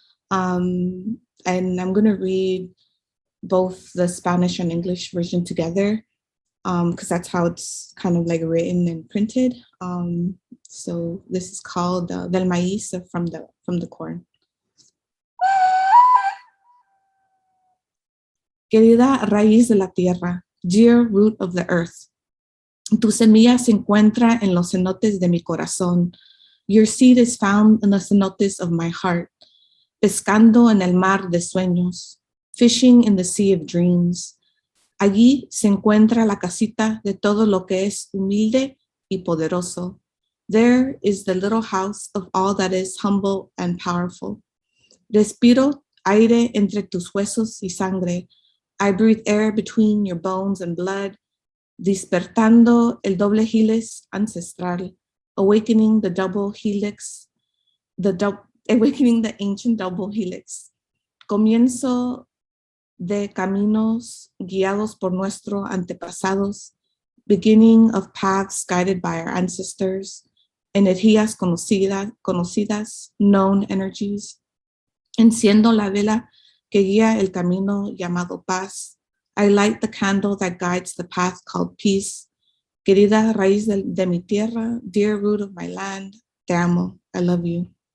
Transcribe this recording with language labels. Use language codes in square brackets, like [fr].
[en] And I'm going to read both the Spanish and English version together, because that's how it's kind of like written and printed. So this is called Del Maíz, from the corn. [es] Querida raíz de la tierra, [en] dear root of the earth, [es] tu semilla se encuentra en los cenotes de mi corazón. [en] Your seed is found in the cenotes of my heart, [es] pescando en el mar de sueños, [en] fishing in the sea of dreams. [es] Allí se encuentra la casita de todo lo que es humilde y poderoso. [en] There is the little house of all that is humble and powerful. [es] Respiro aire entre tus huesos y sangre. [en] I breathe air between your bones and blood, [es] despertando el doble helix ancestral, [en] awakening the double helix, the awakening the ancient double helix. [es] Comienzo de caminos guiados por nuestros antepasados, [en] beginning of paths guided by our ancestors, [es] energías conocidas, [en] known energies. [es] Enciendo la vela que guía el camino llamado paz. [en] I light the candle that guides the path called peace. [es] Querida raíz de mi tierra, [en] dear root of my land, [es] te amo, [en] I love you.